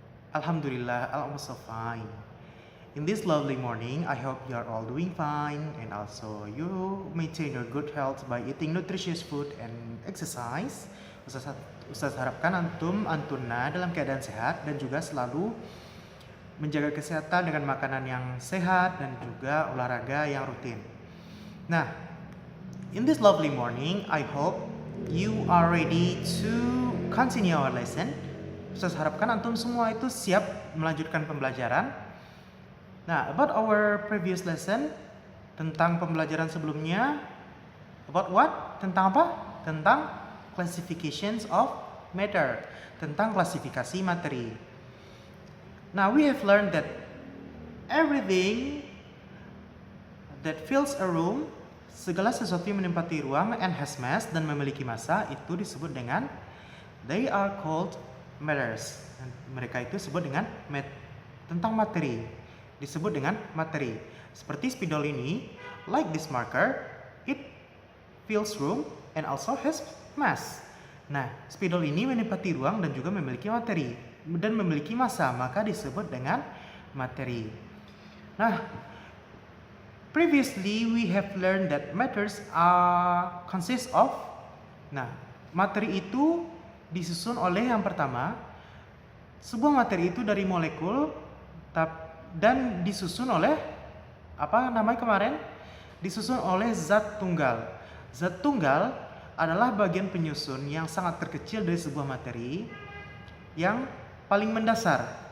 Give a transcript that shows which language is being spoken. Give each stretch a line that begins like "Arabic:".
English: Alhamdulillah, I'm also fine. In this lovely morning, I hope you are all doing fine and also you maintain your good health by eating nutritious food and exercise.
Indonesian: Ustaz harapkan antuna dalam keadaan sehat dan juga selalu menjaga kesehatan dengan makanan yang sehat dan juga olahraga yang rutin.
English: Nah, in this lovely morning, I hope you are ready to continue our lesson.
Indonesian: Saya harapkan antum semua itu siap melanjutkan pembelajaran.
English: Nah, about our previous lesson,
Indonesian: tentang pembelajaran sebelumnya,
English: about what?
Indonesian: Tentang apa? Tentang
English: classifications of matter,
Indonesian: tentang klasifikasi materi.
English: Now, we have learned that everything that fills a room,
Indonesian: segala sesuatu yang menempati ruang
English: and has mass
Indonesian: dan memiliki massa itu disebut dengan
English: they are called matters.
Indonesian: Mereka itu disebut dengan tentang materi. Disebut dengan materi. Seperti spidol ini,
English: like this marker, it fills room and also has mass.
Indonesian: Nah, spidol ini menempati ruang dan juga memiliki materi dan memiliki massa, maka disebut dengan materi.
English: Nah, previously, we have learned that matters consist of.
Indonesian: Nah, materi itu disusun oleh yang pertama, sebuah materi itu dari molekul dan disusun oleh apa namanya kemarin? Disusun oleh zat tunggal. Zat tunggal adalah bagian penyusun yang sangat terkecil dari sebuah materi yang paling mendasar.